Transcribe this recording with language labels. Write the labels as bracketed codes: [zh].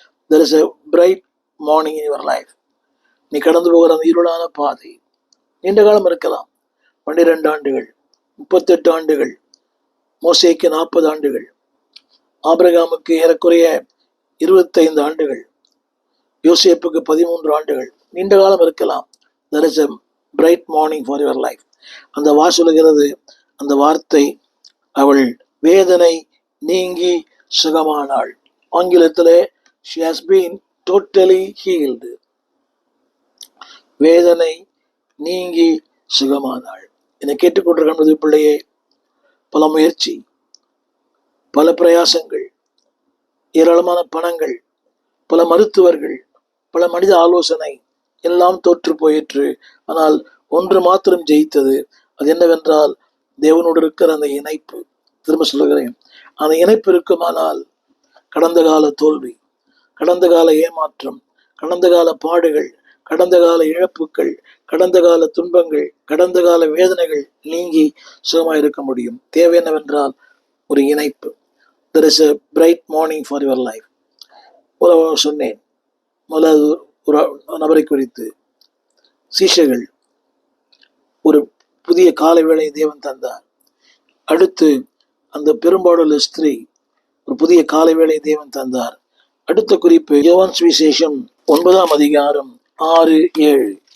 [en] There is a bright morning in your life. [ta] நீ கடந்து போகிற அந்த இருளான பாதை நீண்ட காலம் இருக்கலாம். 12 ஆண்டுகள், 38 ஆண்டுகள், மோசேக்கு 40 ஆண்டுகள், ஆபிரகாமுக்கு ஏறக்குறைய 25 ஆண்டுகள், யோசேப்புக்கு 13 ஆண்டுகள், நீண்ட காலம் இருக்கலாம். [en] There is a bright morning for your life. [ta] அந்த சொல்லுகிறது, அந்த வார்த்தை, அவள் வேதனை நீங்கி சுகமானாள். ஆங்கிலத்திலே [en] she has been totally healed. [ta] வேதனை நீங்கி சுகமானாள். என்னை கேட்டுக்கொண்டிருக்கின்றது பிள்ளையே, பல முயற்சி, பல பிரயாசங்கள், ஏராளமான பணங்கள், பல மருத்துவர்கள், பல மனித ஆலோசனை எல்லாம் தோற்று போயிற்று. ஆனால் ஒன்று மாத்திரம் ஜெயித்தது. அது என்னவென்றால் தேவனோடு இருக்கிற அந்த இணைப்பு. திரும்ப சொல்லுகிறேன், அந்த இணைப்பு இருக்குமானால் கடந்த கால தோல்வி, கடந்த கால ஏமாற்றம், கடந்த கால பாடுகள், கடந்த கால இழப்புகள், கடந்த கால துன்பங்கள், கடந்த கால வேதனைகள் நீங்கி சுகமாயிருக்க முடியும். தேவை என்னவென்றால் ஒரு இணைப்பு. [en] There is a bright morning for your life. [ta] சொன்னேன் முதலாவது ஒரு நபரை குறித்து. சீஷர்கள் ஒரு புதிய காலை வேளை தேவன் தந்தார். அடுத்து அந்த பெரும்பாடுள்ள ஸ்திரீ ஒரு புதிய காலை வேளை தேவன் தந்தார். அடுத்த குறிப்பு யோவான் சுவிசேஷம் 9ஆம் அதிகாரம் 6-7.